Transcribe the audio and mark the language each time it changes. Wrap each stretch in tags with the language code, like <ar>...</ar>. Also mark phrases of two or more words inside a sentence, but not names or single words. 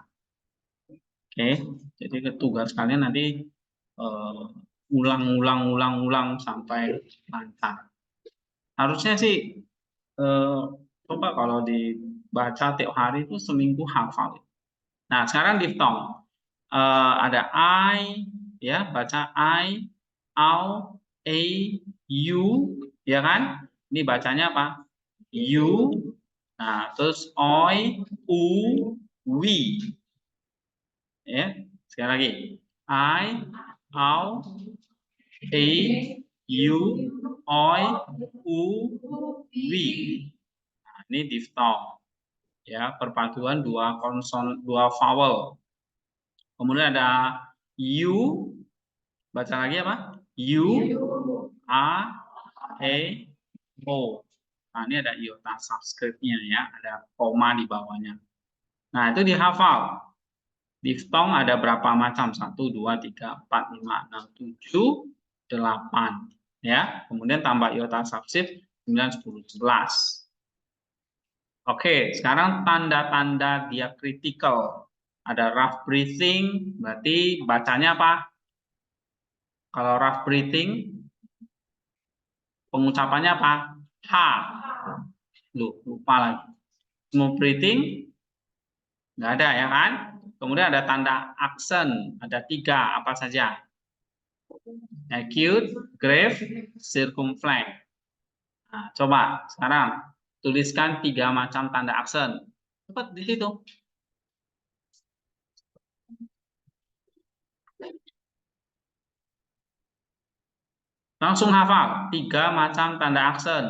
<id>Oke, jadi tugas kalian nanti ulang sampai lancar. Harusnya sih coba kalau dibaca tiap hari itu seminggu hafal. Nah, sekarang diftong. Ada I, ya, baca I, au, a, u, ya kan? Ini bacanya apa? U. Nah, terus oi, u, wi. Ya, sekali lagi. I, au, a, u, oi, u, wi. Nah, ini diftong. Ya, perpaduan dua konson, dua vowel. Kemudian ada U, baca lagi apa? U, A, E, O. Nah, ini ada</id> <en>iota subscript-</en> <id>nya ya, ada koma di bawahnya. Nah, itu dihafal. Diftong ada berapa macam? 1, 2, 3, 4, 5, 6, 7, 8. Ya, kemudian tambah</id> <en>iota subscript</en> <id>9, 10, 11. Oke, sekarang tanda-tanda diakritikal. Ada</id> <en>rough breathing,</en> <id>berarti bacanya apa? Kalau</id> <en>rough breathing,</en> <id>pengucapannya apa? H. Lupa lagi.</id> <en>Smooth breathing,</en> <id>nggak ada ya kan? Kemudian ada tanda aksen, ada 3, apa saja?</id> <en>Acute, grave, circumflex.</en> <id>Nah, coba sekarang tuliskan 3 macam tanda aksen. Cepat di situ. Langsung hafal 3 macam tanda aksen.</id>